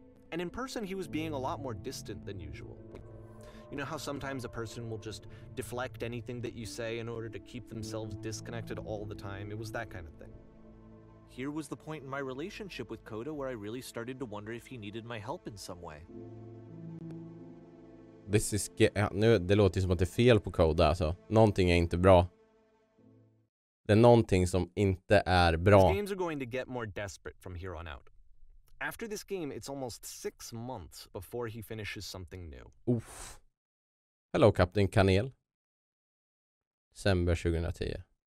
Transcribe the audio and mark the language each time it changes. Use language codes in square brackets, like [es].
[en] And in person, he was being a lot more distant than usual. You know how sometimes a person will just deflect anything that you say in order to keep themselves disconnected all the time? It was that kind of thing. Here was the point in my relationship with Coda where I really started to wonder if he needed my help in some way. [sv] Nu, det låter ju som att det är fel på Coda alltså. Någonting är inte bra. Det är någonting som inte är bra. [en] His games are going to get more desperate from here on out. After this game, it's almost 6 months before he finishes something new. Oof. Hello, Captain Kanel. December 2010.